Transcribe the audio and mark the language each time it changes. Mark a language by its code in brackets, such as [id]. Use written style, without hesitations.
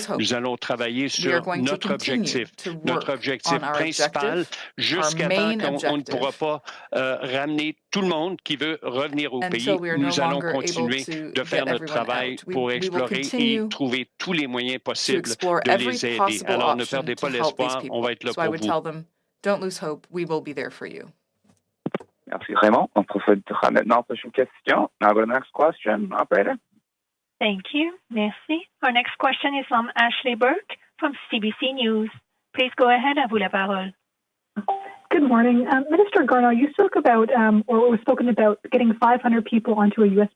[fr] Nous allons travailler sur notre objectif principal jusqu'à temps qu'on ne pourra pas ramener tout le monde qui veut revenir au pays. Nous allons continuer de faire notre travail pour explorer et trouver tous les moyens possibles de les aider. Alors, ne perdez pas l'espoir, on va être là pour vous. [en] Don't lose hope, we will be there for you. [fr] Merci, Raymond. On procédera maintenant à la prochaine question. [en] Now go to the next question, operator. Thank you. [fr] Merci. [en] Our next question is from Ashley Burke from CBC News. Please go ahead. [fr] À vous la parole. [en] Good morning. Minister Garneau, you spoke about, or was spoken about, getting 500 people onto a U.S.